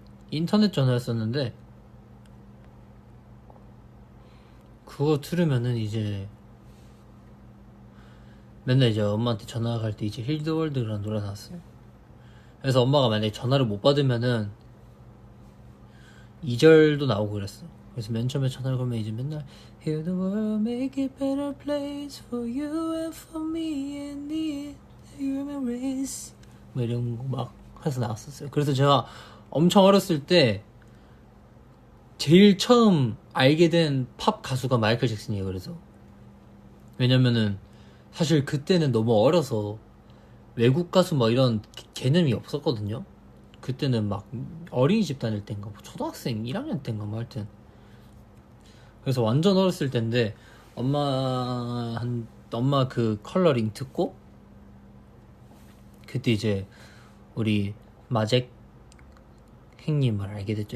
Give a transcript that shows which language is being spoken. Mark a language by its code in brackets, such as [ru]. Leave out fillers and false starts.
[ko] 인터넷 전화였었는데 그거 들으면은 이제 맨날 이제 엄마한테 전화 갈 때 이제 힐드월드라는 노래 나왔어요. 그래서 엄마가 만약에 전화를 못 받으면은 2절도 나오고 그랬어. 그래서 맨 처음에 전화를 걸면 이제 맨날 [en] Heal the world, make it better place for you and for me and the human race [ko] 뭐 이런 거 막 해서 나왔었어요. 그래서 제가 엄청 어렸을 때 제일 처음 알게 된 팝 가수가 마이클 잭슨이에요. 그래서 왜냐면은 사실 그때는 너무 어려서 외국 가수 뭐 이런 개념이 없었거든요. 그때는 막 어린이집 다닐 때인가 뭐 초등학생 1학년 때인가 뭐 하여튼 그래서 완전 어렸을 때인데 엄마 그 컬러링 듣고 그때 이제 우리 마잭 형님을 알게 됐죠.